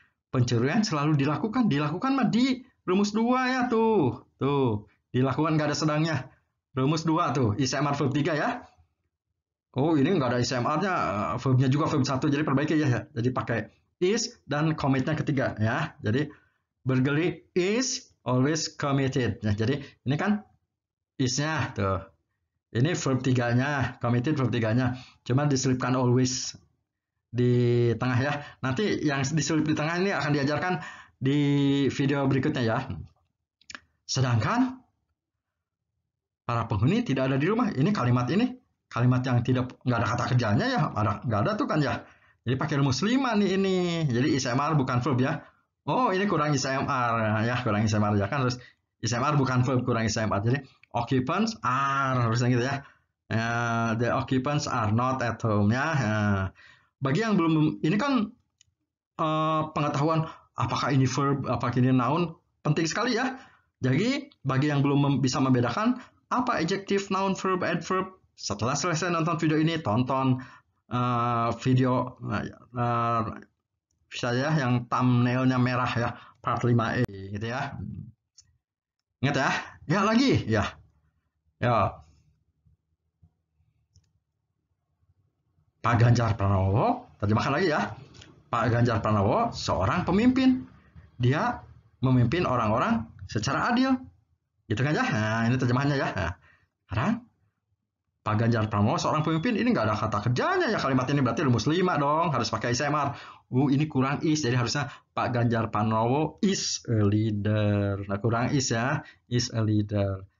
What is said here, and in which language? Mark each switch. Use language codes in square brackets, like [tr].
[id] Pencurian selalu dilakukan mah di rumus 2 ya tuh. Dilakukan nggak ada sedangnya. Rumus 2 tuh, ICMR verb 3 ya. Oh, ini nggak ada ICMR-nya, verbnya juga verb 1, jadi perbaiki ya. Jadi pakai is dan commitnya ketiga ya. Jadi [en] burglary is always committed. [id] Nah, jadi ini kan is-nya tuh. Ini verb 3-nya, committed verb 3-nya. Cuma diselipkan always di tengah ya. Nanti yang diselip di tengah ini akan diajarkan di video berikutnya ya. Sedangkan para penghuni tidak ada di rumah. Ini kalimat yang nggak ada kata kerjanya ya. Nggak ada tuh kan ya. Jadi pakai rumus 5 nih ini. Jadi ICMR bukan verb ya. Oh, ini kurang ICMR ya, kurang ICMR ya kan. Terus ICMR bukan verb, kurang ICMR. Jadi [en] occupants are, [id] harusnya gitu ya. [en] The occupants are not at home [id] ya. Bagi yang belum, ini kan pengetahuan apakah ini verb, apakah ini noun, penting sekali ya. Jadi bagi yang belum bisa membedakan apa adjective, noun, verb, adverb, setelah selesai nonton video ini, tonton video saya yang thumbnailnya merah ya, part 5A gitu ya. Ingat ya. Ya lagi ya. Pak Ganjar Pranowo, terjemahkan lagi ya. Pak Ganjar Pranowo seorang pemimpin. Dia memimpin orang-orang secara adil. Gitu kan ya? Nah, ini terjemahannya ya. Nah, sekarang Pak Ganjar Pranowo seorang pemimpin, ini nggak ada kata kerjanya ya kalimat ini, berarti rumus 5 dong, harus pakai ICMR. Ini kurang is, jadi harusnya Pak Ganjar Pranowo [en] is a leader. [id] Nah, kurang is ya, [en] is a leader.